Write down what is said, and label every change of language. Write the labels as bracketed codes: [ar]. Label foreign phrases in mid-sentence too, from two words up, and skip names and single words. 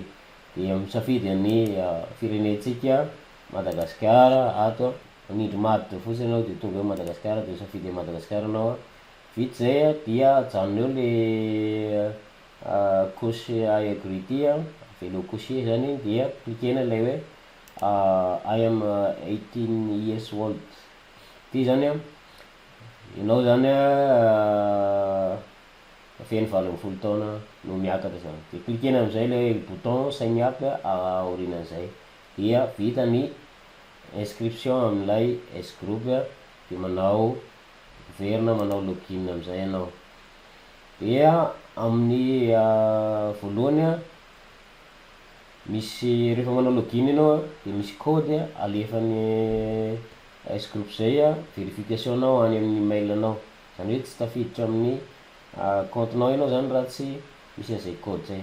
[mg] De misafidy ny firenentsika Madagasikara ato, manindry maditra fotsiny anao de tonga eo Madagasikara de misafidy Madagasikara anao a. Vita zay a dia ajanonao le cocher aigri ty a, velo cocher zany iny, dia klikena lay hoe [en] I am 18 years old. [mg] Ty zany a ianao zany a feno 20 taona no miakatra zany. De klikena am'zay le bouton [en] sign up [mg] aorinan'izay. Dia vita ny inscription am'ilay S-group de manao verina manao login am'izay ianao. Dia amin'ny voalohany a misy rehefa manao login ianao a de misy code alefan'ny S-group zay a vérification anao any amin'ny mail anao, zany hoe tsy tafiditra amin'ny compte-nao ianao zany raha tsy misy an'izay code zay.